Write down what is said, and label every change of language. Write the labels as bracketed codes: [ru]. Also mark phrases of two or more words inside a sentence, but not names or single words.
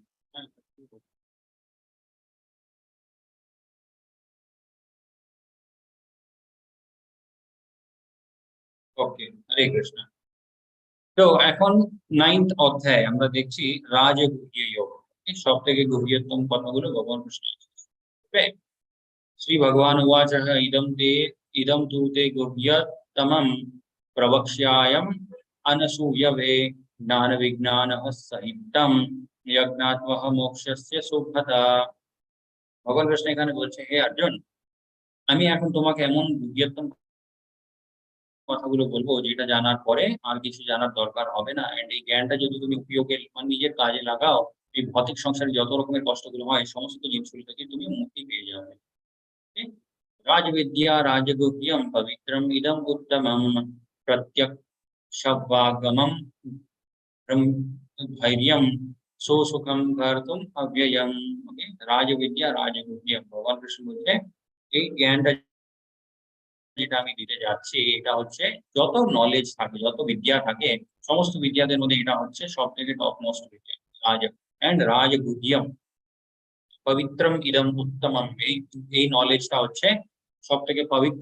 [bn] ওকে, হরে কৃষ্ণ। তো এখন 9th অধ্যায় আমরা দেখছি রাজগুহ্য যোগ। সব থেকে গভীরতম কথাগুলো ভগবান কৃষ্ণ। [sa] श्री भगवान उवाच इदं तु ते गुह्यतमं प्रवक्ष्यायम् अनसूयवे ज्ञानविज्ञानः सहितं यज्ञात्वः मोक्षस्य शुभता। [bn] ভগবান কৃষ্ণ এখানে বলছে, হে অর্জুন, আমি এখন তোমাকে এমন গুহ্যতম কথাগুলো বলবো যেটা জানার পরে আর কিছু জানার দরকার হবে না। এন্ড এই জ্ঞানটা যদি তুমি উপযোগে মানে নিজের কাজে লাগাও, এই ভৌতিক সংসারে যত রকমের কষ্টগুলো হয় সমস্ত জিনিসগুলো থেকে তুমি মুক্তি পেয়ে যাবে। [sa] राजविद्या राजगुह्यं पवित्रम् इदम् उत्तमं प्रत्यक्षावगमं धैर्यं सुसुखं कर्तुम् अव्ययम्। [bn] ओके, [sa] राजविद्या राजगुह्यम [bn] भगवान कृष्ण বলছে এই জ্ঞানটা যেটা আমি দিতে যাচ্ছি এটা হচ্ছে যত নলেজ থাকে যত বিদ্যা থাকে সমস্ত বিদ্যাদের মধ্যে এটা হচ্ছে সবথেকে [en] top most [bn] বিদ্যা। রাজ এন্ড [sa] রাজগুহ্যম পবিত্রম ইদম উত্তমম, [bn] এই নলেজটা হচ্ছে সব থেকে পবিত্র।